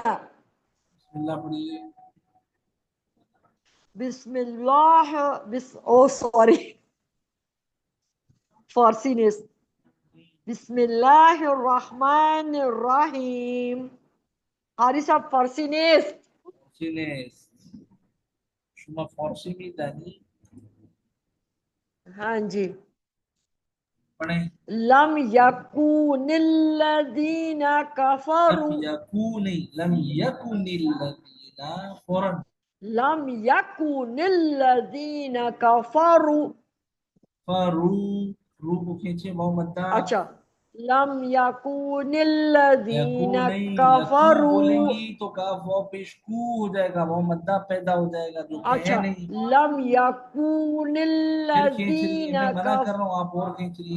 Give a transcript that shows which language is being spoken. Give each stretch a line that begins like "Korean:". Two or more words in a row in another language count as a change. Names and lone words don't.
Urdu: بسم اللہ پڑھیے. بسم اللہ سوری فارسی نے.
Arabic: بسم اللہ الرحمن الرحیم.
Persian: قاری صاحب فارسی نیست. سینس شما فارسی می دانی؟
Urdu: ہاں جی. پڑھیں.
Arabic: لم یکون الذین لم کفروا. یکون، لم یکن الذین، فوراً. لم یکون الذین کفروا.
Urdu: فرو، رو کو کھینچے، واو مدہ.
Arabic: اچھا لم یکون الذین
Urdu: یکو نہیں، یکو بولیں
Arabic: کفروا.
Urdu: گی تو کاف واو پیش کو ہو جائے گا، واو مدہ پیدا ہو جائے گا، جو کہ ہے اچھا نہیں.
Arabic: لم یکون
Urdu: پھر کھینچ رہی ہے،
Arabic: الذین
Urdu: میں منع کر رہا ہوں آپ اور کھینچ رہی ہے.